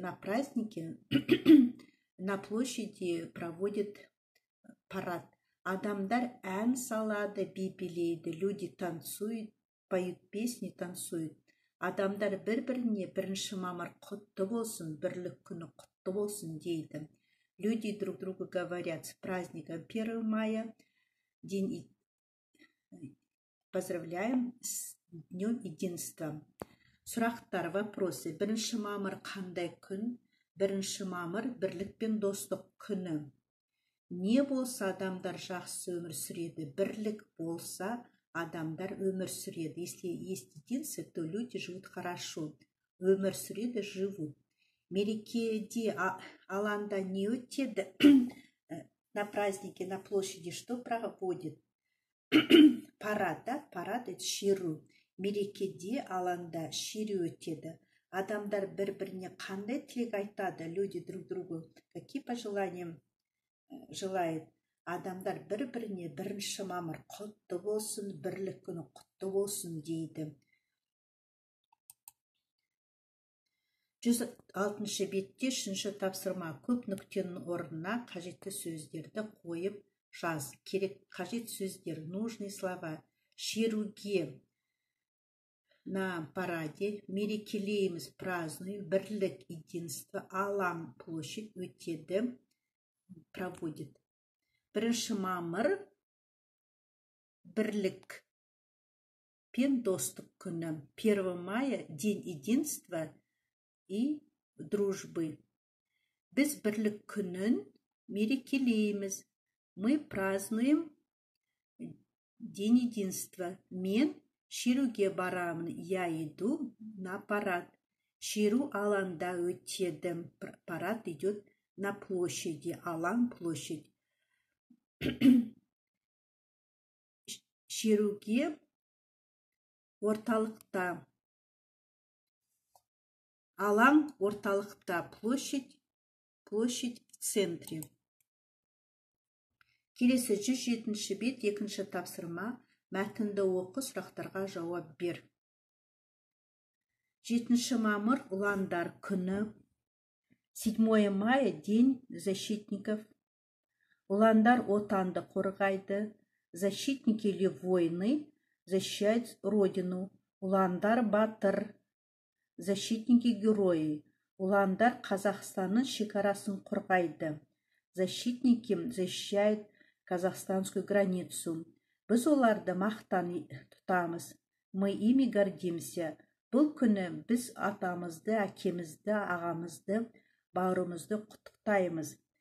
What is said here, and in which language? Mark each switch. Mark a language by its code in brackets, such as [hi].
[ru] На празднике на площади проводит парад. [kk] Адамдар ән салады, би билейді. [ru] Люди танцуют, поют песни, танцуют. [kk] Адамдар бір-біріне 1 мамыр құтты болсын, бірлік күні құтты болсын дейді. [ru] Люди друг другу говорят с праздником 1 мая, поздравляем с днем единства. [kk] Сұрақтар, [ru] вопросы. [kk] 1 мамыр қандай күн? 1 мамыр бірлік пен достық күні. Не болса, адамдар жақсы өмір сүреді. Бірлік болса, адамдар өмір сүреді. [ru] Если есть единство, то люди живут хорошо. [kk] Өмір сүреді, [ru] живут. [kk] Мерекеде аланда не өтеді? [ru] На празднике, на площади что проводит? Парад, да? Парад это [kk] шеру. Мерекеде аланда шеру өтеді. Адамдар бір-біріне қандай тілек айтады? [ru] Люди друг другу какие пожелания желает? [kk] Адамдар бір-біріне 1 мамыр құтты болсын, бірлік күні құтты болсын дейді. 106-шы бетте 3-ші тапсырма. Көп нүктенің орнына қажетті сөздерді қойып жаз. Керек қажет сөздер, [ru] нужные слова. [kk] Шеруге, [ru] на параде, [kk] мерекелейміз, [ru] празднуем, [kk] бірлік, [ru] единство, [kk] алаң, [ru] площадь [kk] өтеді, [ru] проводит. [kk] 1 мамыр бірлік пен достық күні. [ru] 1 мая день единства и дружбы. [kk] Біз бірлік күнін мерекелейміз. [ru] Мы празднуем день единства. [kk] Мен шеруге барамын. [ru] Я иду на парад. [kk] Шеру аланда өтеді. [ru] Парад идет на площади. [kk] Алаң, [ru] площадь. [kk] Шеруге орталықта. Алаң орталықта. [ru] Площадь в центре. [kk] Келесі 107-ші бет, екінші тапсырма. Мәтінді оқы, сұрақтарға жауап бер. 7 мамыр ұландар күні. [ru] 7 мая день защитников. [kk] Ұландар отанды қорғайды. [ru] Защитники или воины защищают родину. [kk] Ұландар батыр. [ru] Защитники герои. [kk] Ұландар Қазақстанның шекарасын қорғайды. [ru] Защитники защищают казахстанскую границу. [kk] Біз оларды мақтан тұтамыз. [ru] Мы ими гордимся. [kk] Бұл күні біз атамызды, әкемізді, ағамызды, бауырымызды құттықтаймыз.